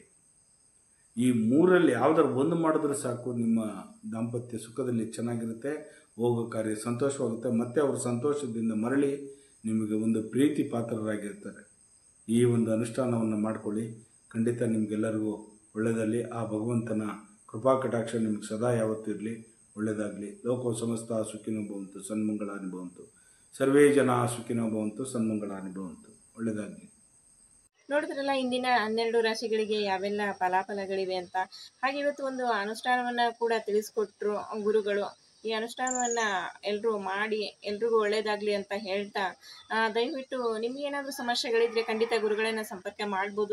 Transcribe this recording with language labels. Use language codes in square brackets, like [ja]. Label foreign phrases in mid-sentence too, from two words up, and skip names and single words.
[kn] ಈ ಮೂರಲ್ಲಿ ಯಾವ್ದಾರು ಒಂದು ಮಾಡಿದ್ರೆ ಸಾಕು, ನಿಮ್ಮ ದಾಂಪತ್ಯ ಸುಖದಲ್ಲಿ ಚೆನ್ನಾಗಿರುತ್ತೆ, ಹೋಗೋ ಕಾರ್ಯ ಸಂತೋಷವಾಗುತ್ತೆ, ಮತ್ತು ಅವರು ಸಂತೋಷದಿಂದ ಮರಳಿ ನಿಮಗೆ ಒಂದು ಪ್ರೀತಿ ಪಾತ್ರರಾಗಿರ್ತಾರೆ. ಈ ಒಂದು ಅನುಷ್ಠಾನವನ್ನು ಮಾಡಿಕೊಳ್ಳಿ, ಖಂಡಿತ ನಿಮಗೆಲ್ಲರಿಗೂ ಒಳ್ಳೆಯದಲ್ಲಿ. ಆ ಭಗವಂತನ ಕೃಪಾ ಕಟಾಕ್ಷ ನಿಮಗೆ ಸದಾ ಯಾವತ್ತೂ ಇರಲಿ. ಒಳ್ಳೆಯದಾಗಲಿ. [sa] ಲೋಕೋ ಸಮಸ್ತ ಸುಖಿನೋ ಭವಂತು, ಸನ್ಮಂಗಳಾನಿ ಭವಂತು. ಸರ್ವೇ ಜನ ಸುಖಿನೋ ಭವಂತು, ಸನ್ಮಂಗಳಾನಿ ಭವಂತು. [kn] ಒಳ್ಳೆಯದಾಗಲಿ. ನೋಡಿದ್ರಲ್ಲ ಇಂದಿನ 12 ರಾಶಿಗಳಿಗೆ ಯಾವೆಲ್ಲ ಫಲಾಫಲಗಳಿವೆ ಅಂತ. ಹಾಗೆ ಇವತ್ತು ಒಂದು ಅನುಷ್ಠಾನವನ್ನು ಕೂಡ ತಿಳಿಸ್ಕೊಟ್ರು ಗುರುಗಳು. ಈ ಅನುಷ್ಠಾನವನ್ನು ಎಲ್ಲರೂ ಮಾಡಿ ಎಲ್ರಿಗೂ ಒಳ್ಳೆಯದಾಗಲಿ ಅಂತ ಹೇಳ್ತಾ, ದಯವಿಟ್ಟು ನಿಮಗೇನಾದರೂ ಸಮಸ್ಯೆಗಳಿದ್ರೆ ಖಂಡಿತ ಗುರುಗಳನ್ನು ಸಂಪರ್ಕ ಮಾಡ್ಬೋದು.